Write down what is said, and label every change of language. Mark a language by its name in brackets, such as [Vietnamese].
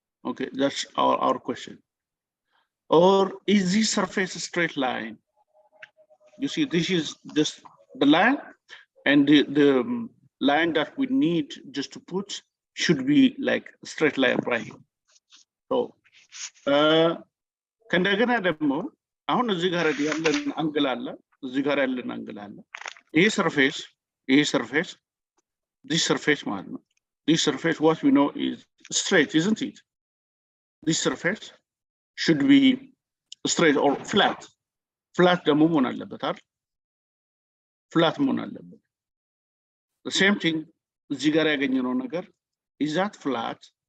[English] Okay, that's our question. Or is this surface a straight line? You see, this is just the line, and the line that we need just to put should be like a straight line right here. [Amharic] So ከእንደገና ደግሞ አሁን እዚህ ጋር ያለን አንግል አለ፣ እዚህ ጋር ያለን አንግል አለ። ይሄ surface this surface ማለት ነው። [English] This surface, what we know is straight, isn't it? This surface should be straight or flat. [Amharic] Flat ደግሞ መሆን አለበት አይደል? [English] Flat [Amharic] መሆን አለበት። [English] The same thing [Amharic] እዚህ ጋር ያገኘነው ነገር [English] is that flat?